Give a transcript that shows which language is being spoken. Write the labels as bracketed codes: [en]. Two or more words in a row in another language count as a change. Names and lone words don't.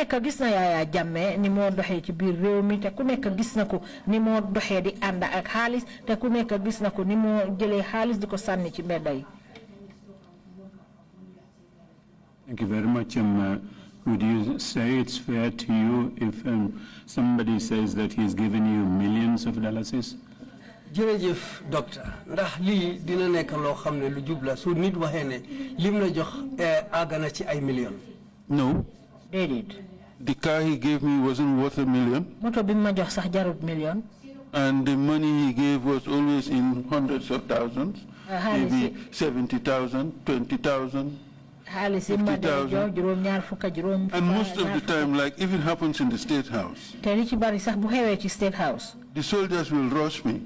[en] Thank you very much. Would you say it's fair to you if somebody says that he's given you millions of dollars? [wo] jërëjëf docteur ndax lii dina nekk loo xam ne lu jubla su nit waxee ne lim la jox àgg na ci ay millions. [en] No. [wo] déedéet. [en] The car he gave me wasn't worth $1 million. [wo] moto bi ma jox sax jarut million. [en] And the money he gave was always in hundreds of thousands. Maybe 70,000, 20,000. 50,000. And most of the time, like if it happens in the State House, the soldiers will rush me.